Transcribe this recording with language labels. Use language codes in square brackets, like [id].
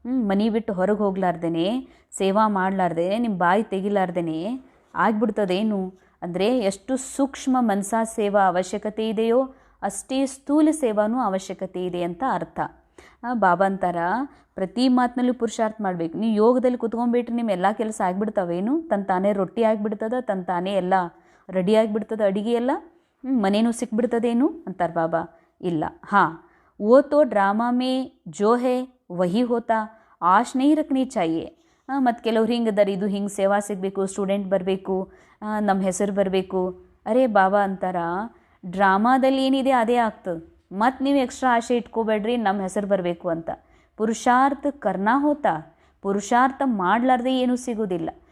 [kn] ಮನೆ ಬಿಟ್ಟು ಹೊರಗೆ ಹೋಗ್ಲಾರ್ದೇನೆ, ಸೇವಾ ಮಾಡಲಾರ್ದೆ, ನಿಮ್ಮ ಬಾಯಿ ತೆಗಿಲಾರ್ದೇನೆ ಆಗ್ಬಿಡ್ತದೇನು ಅಂದರೆ, ಎಷ್ಟು ಸೂಕ್ಷ್ಮ ಮನಸಾ ಸೇವಾ ಅವಶ್ಯಕತೆ ಇದೆಯೋ ಅಷ್ಟೇ ಸ್ಥೂಲ ಸೇವಾನೂ ಅವಶ್ಯಕತೆ ಇದೆ ಅಂತ ಅರ್ಥ. ಬಾಬಾ ಅಂತಾರ, ಪ್ರತಿ ಮಾತಿನಲ್ಲೂ ಪುರುಷಾರ್ಥ ಮಾಡಬೇಕು. ನೀವು ಯೋಗದಲ್ಲಿ ಕುತ್ಕೊಂಡ್ಬಿಟ್ರೆ ನಿಮ್ಮ ಎಲ್ಲ ಕೆಲಸ ಆಗಿಬಿಡ್ತಾವೇನು? ತಾನೇ ರೊಟ್ಟಿ ಆಗಿಬಿಡ್ತದ, ತಾನೇ ಎಲ್ಲ ರೆಡಿ ಆಗಿಬಿಡ್ತದ, ಅಡುಗೆ ಎಲ್ಲ ಮನೇನೂ ಸಿಕ್ಬಿಡ್ತದೇನು ಅಂತಾರೆ ಬಾಬಾ. ಇಲ್ಲ. [hi] ಹಾಂ, वो तो ड्रामा में जो है वही होता, ಆಶ್ ನೈ ರಖನಿ ಚಾಹಿಯೆ. [kn] ಮತ್ತು ಕೆಲವ್ರು ಹಿಂಗದಾರ, ಇದು ಹಿಂಗೆ ಸೇವಾ ಸಿಗಬೇಕು, ಸ್ಟೂಡೆಂಟ್ ಬರಬೇಕು, ನಮ್ಮ ಹೆಸರು ಬರಬೇಕು. ಅರೇ ಬಾಬಾ ಅಂತಾರ, ಡ್ರಾಮಾದಲ್ಲಿ ಏನಿದೆ ಅದೇ ಆಗ್ತದೆ. ಮತ್ತು ನೀವು ಎಕ್ಸ್ಟ್ರಾ ಆಸೆ ಇಟ್ಕೋಬೇಡ್ರಿ ನಮ್ಮ ಹೆಸರು ಬರಬೇಕು ಅಂತ. [hi] ಪುರುಷಾರ್ಥ ಕರ್ನಾ ಹೋತಾ, [kn] ಪುರುಷಾರ್ಥ ಮಾಡಲಾರ್ದೆ ಏನೂ ಸಿಗೋದಿಲ್ಲ.